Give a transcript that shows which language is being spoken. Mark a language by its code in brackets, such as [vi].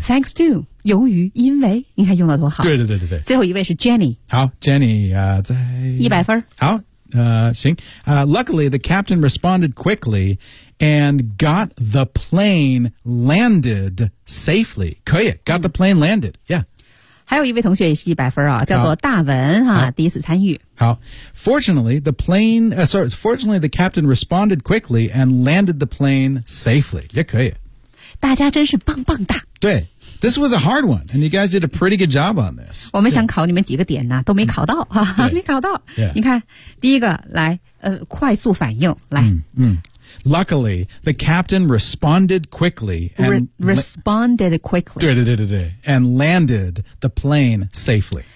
[en] ， thanks to， [zh] 由于，因为，你看用的多好。对对对对对。最后一位是 Jenny。好 ，Jenny 啊、在 100分。好。 [en] 行 luckily the captain responded quickly and got the plane landed safely. [zh] 可以 [en] got the plane landed. Yeah. [zh] 还有一位同学也是100分啊，叫做大文啊，第一次参与。 [en] 好 fortunately the plane、sorry, fortunately the captain responded quickly and landed the plane safely. [zh] 也可以。大家真是棒棒哒。对。 [en] This was a hard one, and you guys did a pretty good job on this. [zh] 我们想考你们几个点呢、啊、都没考到、嗯、没考到、 yeah. 你看第一个来快速反应来、 [en] 嗯嗯、Luckily, the captain responded quickly and responded quickly [zh] 对对对对对 [en] and landed the plane safely